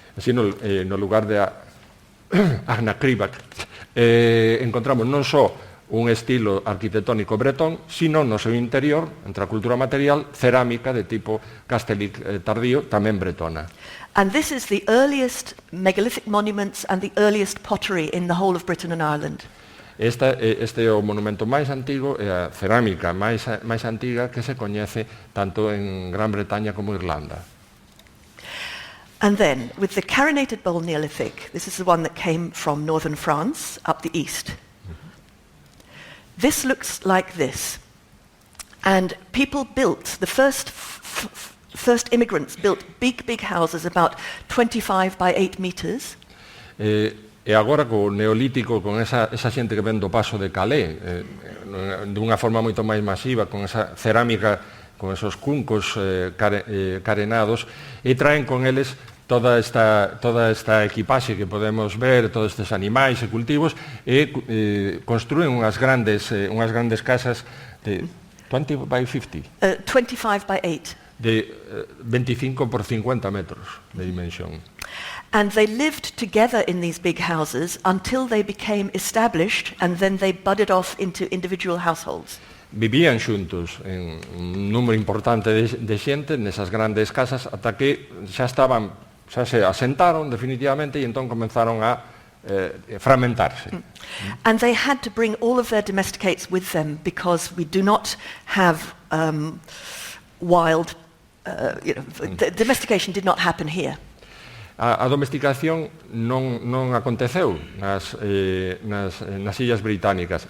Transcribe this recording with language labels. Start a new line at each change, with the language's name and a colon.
Galician: Así no lugar de Achnacribeg encontramos non só un estilo arquitectónico bretón, sino no seu interior, entre a cultura material, cerámica de tipo Castellic tardío, tamén bretona.
English: And this is the earliest megalithic monuments and the earliest pottery in the whole of Britain and Ireland.
Galician: Este é o monumento máis antigo e a cerámica máis antiga que se coñece tanto en Gran Bretaña como Irlanda.
English: And then, with the carinated bowl Neolithic, this is the one that came from northern France up the east. This looks like this. And people built, the first immigrants built big houses about 25 by 8 meters.
Galician: E agora co Neolítico, con esa xente que ven do paso de Calais, dunha forma moito máis masiva, con esa cerámica, con esos cuncos carenados, e traen con eles toda esta equipaxe que podemos ver, todos estes animais e cultivos, e construen unhas grandes casas de 20 by 50.
English: 25 by 8.
Galician: De 25 por 50 metros de dimensión.
English: And they lived together in these big houses until they became established, and then they budded off into individual households.
Galician: Vivían xuntos en un número importante de xente nesas grandes casas ata que xa se asentaron definitivamente e entón comenzaron a fragmentarse.
English: And they had to bring all of their domesticates with them because we do not have wild, domestication did not happen here.
Galician: A domesticación non aconteceu nas illas británicas.